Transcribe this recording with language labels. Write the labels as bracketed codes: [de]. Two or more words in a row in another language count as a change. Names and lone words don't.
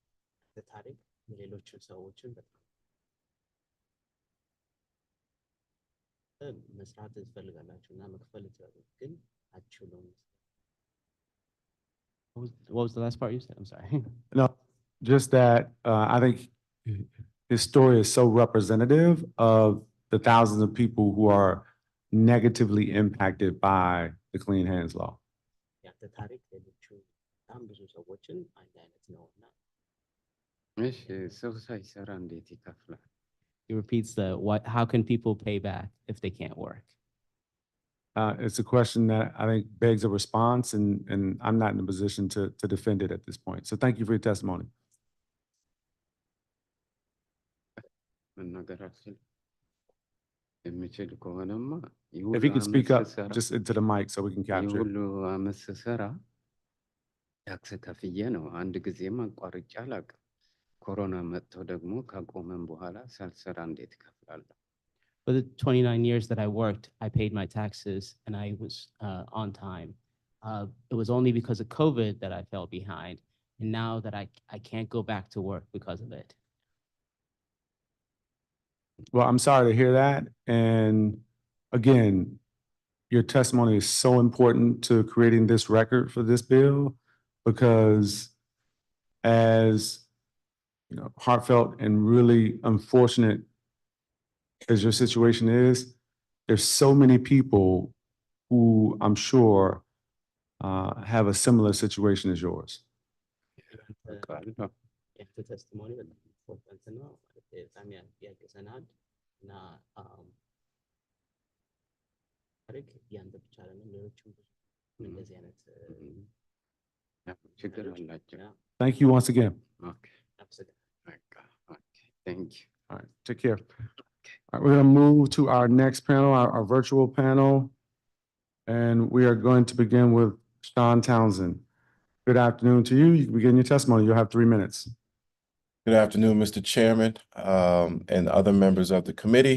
[en] What was the last part you said? I'm sorry. No, just that I think his story is so representative of the thousands of people who are negatively impacted by the Clean Hands Law. [am] እሺ ሰው ሳይሰራ እንዴት ይከፍላል? [en] He repeats how can people pay back if they can't work? It's a question that I think begs a response, and I'm not in a position to defend it at this point. So thank you for your testimony. [am] መናገር አልችልም። የምችል ከሆነማ ይህ [en] If he [am] ሁሉ [en] could speak [am] ዓመት [en] up [am] ስሰራ [en] just into the mic so we can [am] ይህ [en] capture it. [am] ሁሉ ዓመት ስሰራ ታክስ ከፍዬ ነው። አንድ ጊዜም አቋርጬ አላውቅም። ኮሮና መጥቶ ደግሞ ካቆመን በኋላ ሳልሰራ እንዴት እከፍላለሁ? [en] For the 29 years that I worked, I paid my taxes and I was on time. It was only because of COVID that I fell behind. And now that I can't go back to work because of it. Well, I'm sorry to hear that. And again, your testimony is so important to creating this record for this bill, because as heartfelt and really unfortunate as your situation is, there's so many people who I'm sure have a similar situation as yours. [am] አውቃለሁ። ያንተ testimony በጣም important ነው። በጣም ያግዘናል እና ታሪክ ያንተ ብቻ አይደለም፣ ሌሎችም ብዙ እንደዚህ አይነት ችግር አላቸው። [en] Thank you once again. [am] ኦኬ፣ በቃ ኦኬ፣ [en] thank you. All right, take care. All right, we're going to move to our next panel, our virtual panel. And we are going to begin with Sean Townsend. Good afternoon to you. You can begin your testimony. You'll have 3 minutes. Good afternoon, Mr. Chairman, and other members of the committee.